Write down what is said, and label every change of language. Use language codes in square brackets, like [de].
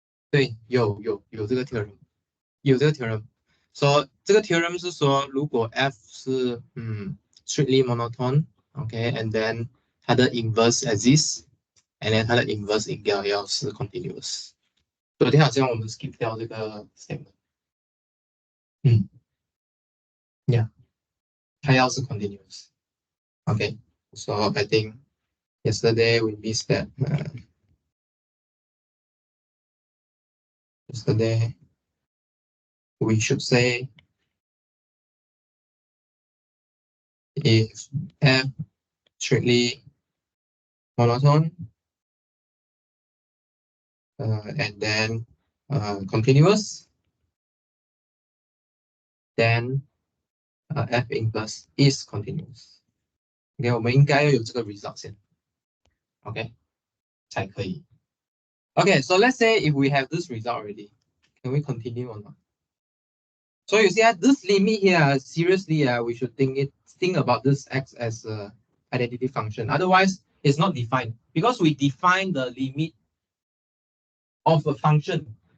[zh] 对，有这个 theorem， 有这个 theorem。 [en] So [zh] 这个 [en] theorem [zh] 是说，如果 [en] f 是strictly monotone， OK，and then [zh] 它的 [en] inverse exists，and then [zh] 它的 [en] inverse [zh] 应该要是 [en] continuous。 [zh] 昨天好像我们 skip 掉这个 statement。 [en] Yeah， [zh] 它要是 [en] continuous。 OK，so I think yesterday we missed that. Yesterday we should say if f strictly monotone and then continuous, then f inverse is continuous. [zh] OK，我们应该要有这个 result 先 ，OK， 才可以。 [en] OK， so let's say if we have this result already, can we continue or not? So you see this limit here, seriously, we should think about this x as an identity function. Otherwise, it's not defined because we define the limit of a function.